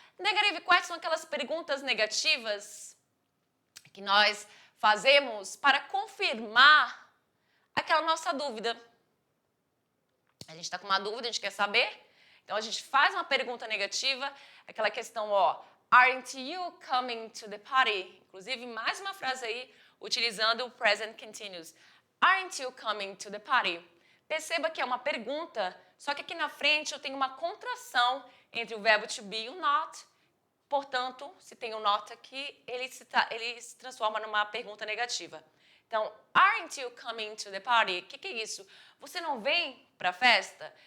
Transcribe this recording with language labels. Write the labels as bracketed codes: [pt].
[pt] Negative question são aquelas perguntas negativas que nós fazemos para confirmar aquela nossa dúvida. A gente está com uma dúvida, a gente quer saber. Então, a gente faz uma pergunta negativa, aquela questão, ó, [en] aren't you coming to the party? [pt] Inclusive, mais uma frase aí, utilizando o present continuous. [en] Aren't you coming to the party? [pt] Perceba que é uma pergunta, só que aqui na frente eu tenho uma contração entre o verbo to be e o not. Portanto, se tem o not aqui, ele se transforma numa pergunta negativa. Então, [en] aren't you coming to the party? [pt] O que é isso? Você não vem para a festa?